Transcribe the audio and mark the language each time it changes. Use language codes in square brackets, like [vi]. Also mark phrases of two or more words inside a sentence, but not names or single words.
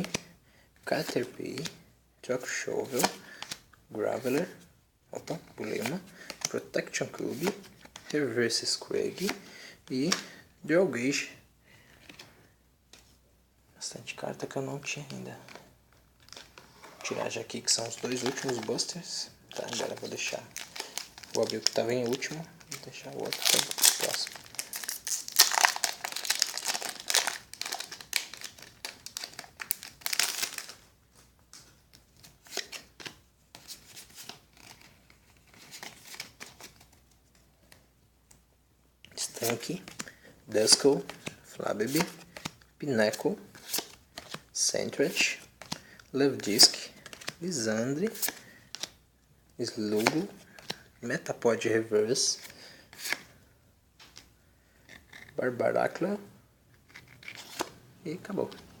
[pt] Caterpie, Choke Shovel, Graveler, opa, pulei uma, Protection Cube, Reverse Scrag e Dual Gauge. Bastante carta que eu não tinha ainda. Vou tirar já aqui que são os 2 últimos busters. Tá, agora eu vou deixar. Vou abrir o que estava em último e deixar o outro para o próximo. Stanky, Duskull, Flabébé, Pinnacle, Sentret, Luvdisc, Lissandre, Slowbro, Metapod Reverse, Barbaracla e acabou.